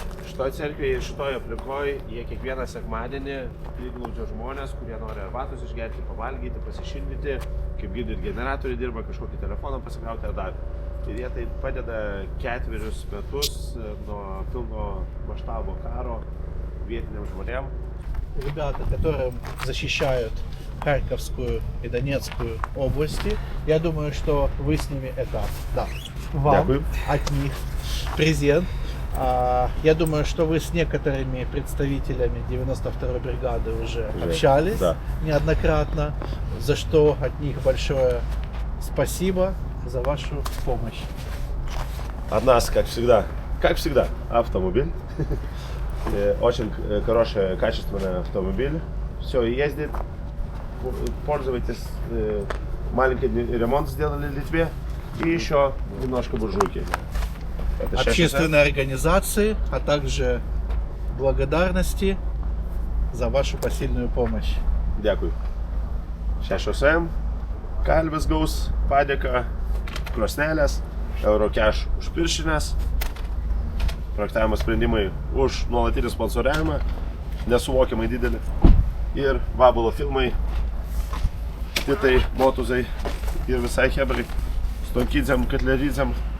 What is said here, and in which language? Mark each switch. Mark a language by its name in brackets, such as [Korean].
[Lithuanian] Šitoje cerkvėje ir šitoje aplinkoje jie kiekvieną sekmadienį priglaudžia žmonės, kurie nori arbatos išgerti, pavalgyti, pasišildyti, kaip girdit, generatoriai dirba, kažkokį telefoną pasikrauti ar dar. Ir jie tai padeda 4 metus nuo pilno масштаба karo vietiniam žmonėm. [Russian] Ребята, которые защищают Харьковскую и Донецкую области, я думаю, что вы с ними это вам [Ukrainian] Дякую. [Russian] От них презент. Я думаю, что вы с некоторыми представителями 92-й бригады уже общались неоднократно, за что от них большое спасибо за вашу помощь. От нас, как всегда, автомобиль. Очень хороший, качественный автомобиль. Все ездит. Пользуйтесь. Маленький ремонт сделали в Литве. И еще немножко буржуйки. Общественной организации, а также благодарности за вашу посильную помощь. [Lithuanian] Dėkui. 6M, kalvis gaus padėką, krosnelės, Eurocash už pirštinės, projektavimo sprendimai už nuolatinį sponsoriavimą, nesuvokiamai didelį, ir Vabulo filmai, Titai, Motuzai ir visai hebrai, Stonkidzėm, Katleridzėm.